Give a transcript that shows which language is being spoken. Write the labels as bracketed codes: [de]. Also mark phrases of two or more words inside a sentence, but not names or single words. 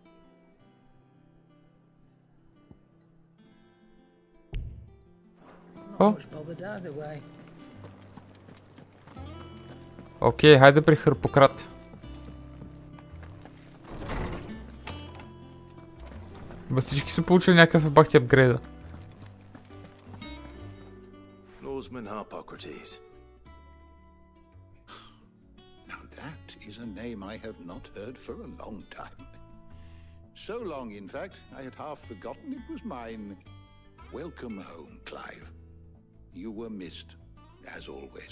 [bg] О! Окей, хайде при Хърпократ. Всички са получили някакъв бахти апгрейда. [en] Lawsman Harpocrates. Now that is a name I have not heard for a long time. So long, in fact, I had half forgotten it was mine. Welcome home, Clive. You were missed, as always.